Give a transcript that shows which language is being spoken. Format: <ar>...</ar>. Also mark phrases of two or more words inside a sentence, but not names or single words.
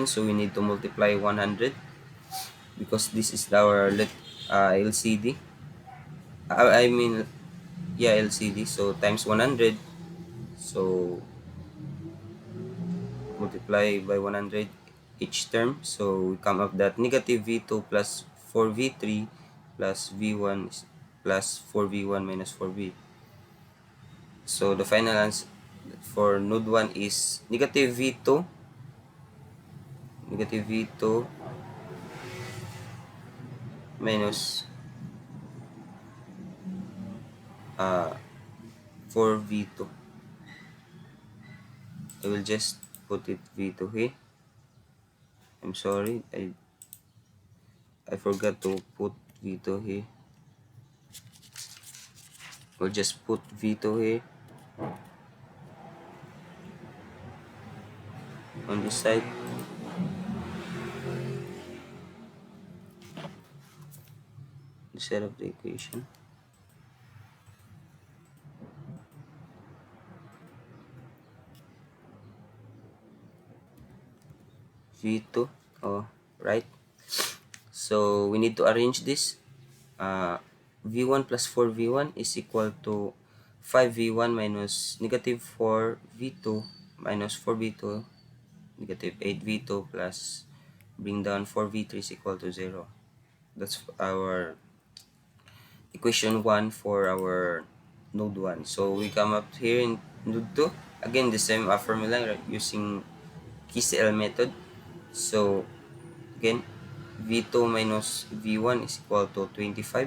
<en>So we need to multiply 100 because this is our LCD. I mean, yeah, LCD. So times 100. So multiply by 100 each term. So we come up that negative V2 plus 4V3 plus V1 plus 4V1 minus 4V. So the final answer for node 1 is negative V2 minus uh, 4V2. I will just put it V2 here. I'm sorry, I forgot to put V2 here. We'll just put V2 here on this side. The set of the equation. V2. Oh, right. So we need to arrange this. V1 plus 4V1 is equal to 5V1 minus negative 4V2 minus 4V2 negative 8V2 plus bring down 4V3 is equal to 0. That's our equation 1 for our node 1. So we come up here in node 2. Again, the same formula, right, using KCL method. So again, V2 minus V1 is equal to 25.</en>